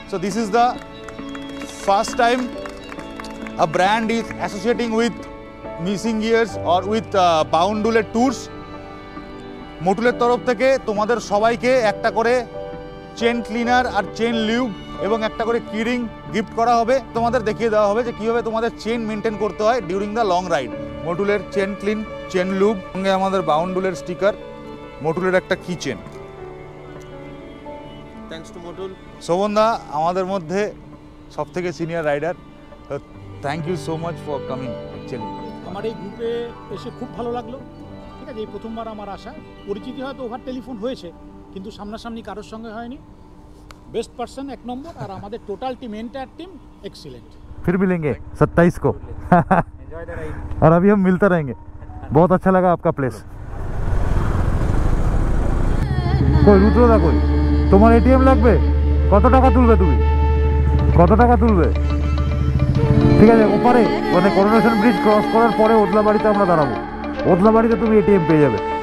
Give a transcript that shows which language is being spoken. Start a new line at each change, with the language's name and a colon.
English: So this is the first time a brand is associating with Missing Gears or with Boundullet Tours.
Bangla: মোটুলের তরফ থেকে তোমাদের সবাইকে একটা করে চেন ক্লিনার আর chain lube এবং একটা করে কিরিং গিফট করা হবে। তোমাদের দেখিয়ে দেওয়া হবে যে কীভাবে তোমাদের চেন মেনটেন করতে হয়
English: During the long ride.
Bangla: মোটুলের chain clean, chain lube, সঙ্গে আমাদের বাউন্ডুলের স্টিকার, মোটুলের একটা কি চেন।
English: Thanks to Motul.
Bangla: শোভনদা আমাদের মধ্যে সব থেকে senior rider,
English: Thank you so much for coming. Actually
Bangla: আমার এই গ্রুপে এসে খুব ভালো লাগলো। ঠিক আছে, এই প্রথমবার আমার আসা। পরিচিতি হয়তো ওভার টেলিফোন হয়েছে, কিন্তু সামনাসামনি কারোর সঙ্গে হয়নি।
Hindi: बेस्ट पर्सन 1 नंबर और हमारे total team entire team excellent. फिर मिलेंगे 27 को
English: enjoy the ride
Hindi: और अभी हम मिलते रहेंगे। बहुत अच्छा लगा आपका प्लेस। कोई रुद्रदा कोई
Bangla: তোমার এটিএম লাগবে? কত টাকা তুলবে তুমি? কত টাকা তুলবে? ঠিক আছে, ওপারে মানে করোনেশন ব্রিজ ক্রস করার পরে ওদলাবাড়িতে আমরা দাঁড়াবো। ওদলাবাড়িতে তুমি এটিএম পেয়ে যাবে।